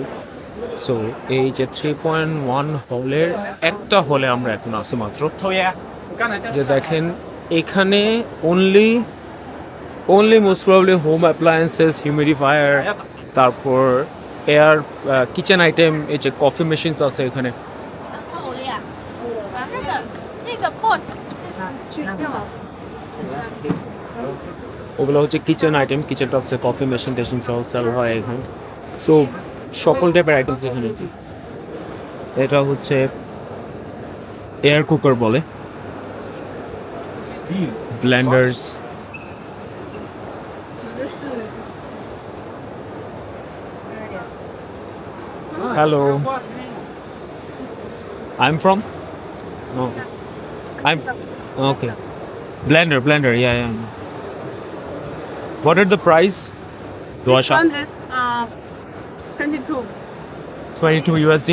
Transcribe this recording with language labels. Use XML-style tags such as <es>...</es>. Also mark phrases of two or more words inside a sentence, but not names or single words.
<bn>সো এই যে 3.1 হলের একটা হলে আমরা এখন আছি মাত্র। যে দেখেন এখানে</bn> <en>only most probably home appliances,</en> <bn>হিউমিডিফায়ার, তারপর এয়ার,</bn> <en>kitchen item,</en> <bn>এই যে</bn> <en>coffee machines</en> <bn>আছে এখানে।</bn> <zh>那个 boss 去掉。</zh> <bn>ওগুলো হচ্ছে</bn> <en>kitchen item,</en> <bn>কিচেন টপসে</bn> <en>coffee machine</en> <bn>টেশিন সহ সেল হয় এখানে। সো সকল টাইপের আইটেমস এখানে আছে। এটা হচ্ছে</bn> <en>air cooker</en> <bn>বলে, ব্লেন্ডার্স।</bn> <en>হ্যালো, I'm from? No. I'm okay. Blender, yeah. What are the price? This one is 22 22 USD?</en>